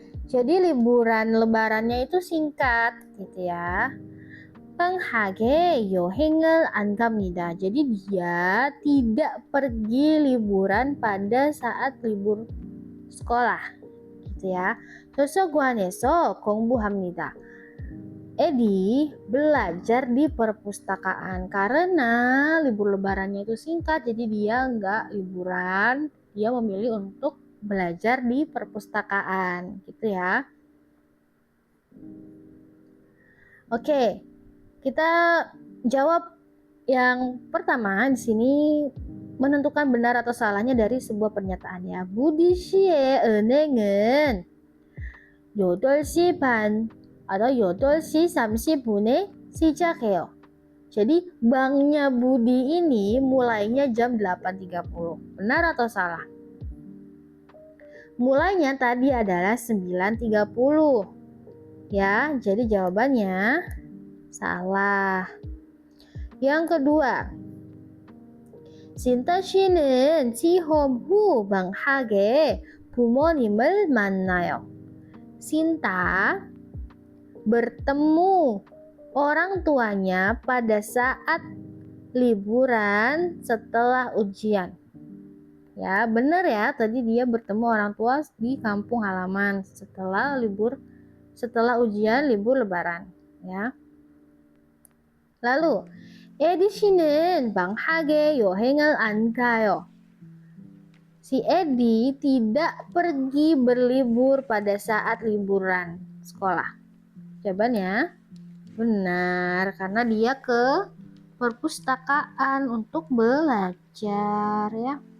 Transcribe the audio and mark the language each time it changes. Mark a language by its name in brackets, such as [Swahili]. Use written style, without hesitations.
[Indonesian] Jadi liburan lebarannya itu singkat gitu ya. [Korean] 방학에 여행을 안 갑니다. [Indonesian] Jadi dia tidak pergi liburan pada saat libur sekolah gitu ya. [Korean] 도서관에서 공부합니다. [Indonesian] Edi belajar di perpustakaan karena libur lebarannya itu singkat, jadi dia nggak liburan, dia memilih untuk belajar di perpustakaan, gitu ya. Oke, kita jawab yang pertama di sini menentukan benar atau salahnya dari sebuah pernyataan ya. [Korean] Budi 씨의 은행은 8시 반 [Indonesian] atau [Korean] 8시 30분에 시작해요. [Indonesian] Jadi banknya Budi ini mulainya jam 8.30. Benar atau salah? Mulainya tadi adalah 9.30. Ya, jadi jawabannya salah. Yang kedua, [Korean] 신타 씨는 시험 후 방학에 부모님을 만나요. [Indonesian] Sinta bertemu orang tuanya pada saat liburan setelah ujian. Ya, benar ya. Tadi dia bertemu orang tua di kampung halaman setelah ujian libur lebaran, ya. Lalu, [Korean] Edi 씨는 방학에 여행을 안 가요. [Indonesian] Si Edi tidak pergi berlibur pada saat liburan sekolah. Jawabannya benar, karena dia ke perpustakaan untuk belajar ya.